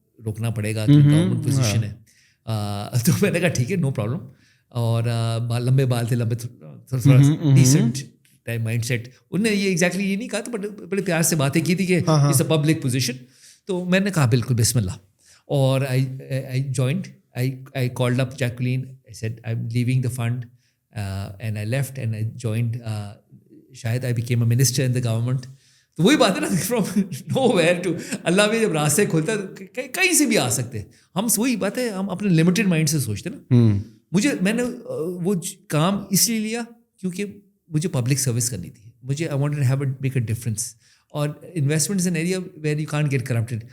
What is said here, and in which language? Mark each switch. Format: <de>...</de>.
<ur>روکنا پڑے گا کہ گورنمنٹ پوزیشن ہے. تو میں نے کہا ٹھیک ہے نو پرابلم. اور لمبے بال تھے, لمبے تھوڑا ڈیسنٹ ٹائم مائنڈ سیٹ. انہوں نے یہ ایگزیکٹلی یہ نہیں کہا, تو بڑے پیار سے باتیں کی تھی کہ</ur> <en>It's a public position.</en> <ur>تو میں نے کہا بالکل بسم اللہ.</ur> <en>اور I joined. I called up Jacqueline. I said I'm leaving the fund, and I left and I joined. شاید I became a minister in the government.</en> <ur>تو وہی بات ہے نا,</ur> <en>from nowhere</en> <ur>ٹو اللہ میں جب راستے کھولتا ہے کہیں سے بھی آ سکتے. ہم وہی بات ہے, ہم اپنے لمیٹڈ مائنڈ سے سوچتے نا. میں نے وہ کام اس لیے لیا کیونکہ مجھے پبلک سروس کرنی تھی.</ur> <en>مجھے I wanted to have make a difference. اور investment is an area where you can't get corrupted.</en>